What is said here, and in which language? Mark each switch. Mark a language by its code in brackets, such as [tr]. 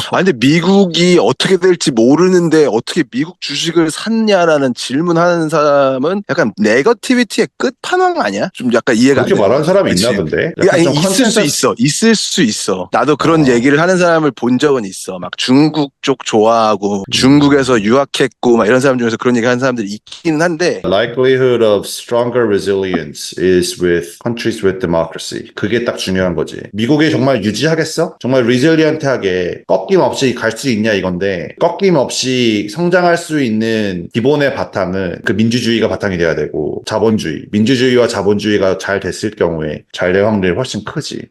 [ko] 근데 미국이 어떻게 될지 모르는데 어떻게 미국 주식을 샀냐라는 질문하는 사람은 약간 네거티비티의 끝판왕 아니야? 좀 약간 이해가 안 돼. 그렇게 말하는 사람이 그치? 있나 본데? 아니, 좀 있을 수 있어. 나도 그런 얘기를 하는 사람을 본 적은 있어. 막 중국 쪽 좋아하고 중국에서 유학했고 막 이런 사람 중에서 그런 얘기 하는 사람들이 있기는 한데 [en] likelihood of stronger resilience is with countries with democracy. [ko] 그게 딱 중요한 거지. 미국이 정말 유지하겠어? 정말 resilient하게 꺾임 없이 갈 수 있냐 이건데 꺾임 없이 성장할 수 있는 기본의 바탕은 그 민주주의가 바탕이 돼야 되고 자본주의. 민주주의와 자본주의가 잘 됐을 경우에 잘 될 확률이 훨씬 크지.